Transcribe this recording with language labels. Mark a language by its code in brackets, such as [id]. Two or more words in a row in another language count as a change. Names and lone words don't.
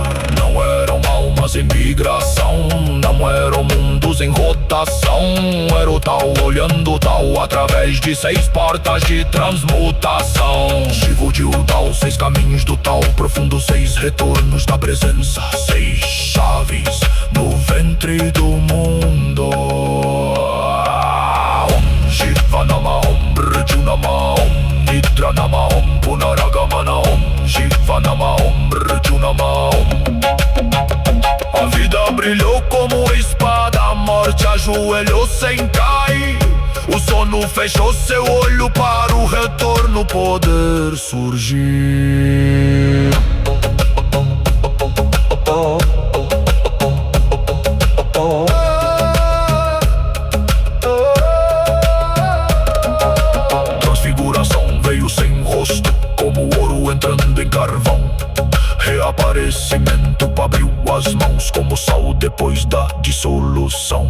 [pt] Não eram almas em migração, não eram mundos em rotação. Era o Tao olhando o Tao através de 6 portas de transmutação. Shiva de o Tao, 6 caminhos do Tao profundo, 6 retornos da presença, 6 chaves no ventre do mundo. [sa] Shiva Nama Om Brju Nama Om Nidra Nama Om Punaragamana Om Shiva Nama Om Brju Nama Om. [pt] A vida brilhou como espada, a morte ajoelhou sem cair. O sono fechou seu olho para o retorno poder surgir. Entrando em carvão, reaparecimento abriu as mãos como sal depois da dissolução.